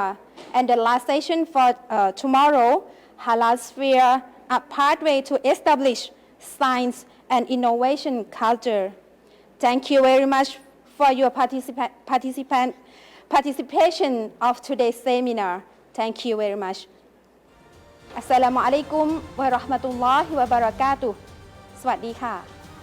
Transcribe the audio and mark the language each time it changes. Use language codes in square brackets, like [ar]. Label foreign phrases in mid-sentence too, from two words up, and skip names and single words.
[en] And the last session for tomorrow, halal sphere, a pathway to establish science and innovation culture. Thank you very much for your participation of today's seminar. Thank you very much. [ar] السلام عليكم ورحمة الله وبركاته. [th] สวัสดีค่ะ